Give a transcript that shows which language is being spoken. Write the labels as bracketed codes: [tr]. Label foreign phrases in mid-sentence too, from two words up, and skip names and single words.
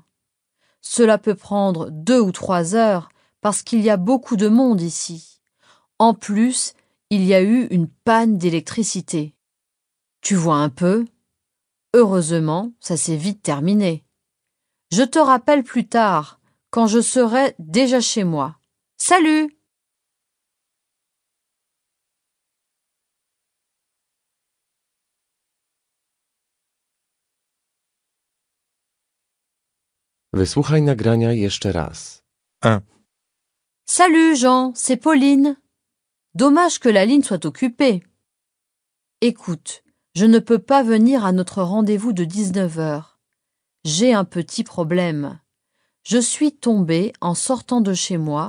[fr] Cela peut prendre 2 ou 3 heures parce qu'il y a beaucoup de monde ici. En plus, il y a eu une panne d'électricité. Tu vois un peu? Heureusement, ça s'est vite terminé. Je te rappelle plus tard, quand je serai déjà chez moi. Salut! [pl] Wysłuchaj nagrania jeszcze raz. [fr] Salut Jean, c'est Pauline. Dommage que la ligne soit occupée. Écoute, je ne peux pas venir à notre rendez-vous de 19h. J'ai un petit problème. Je suis tombée en sortant de chez moi.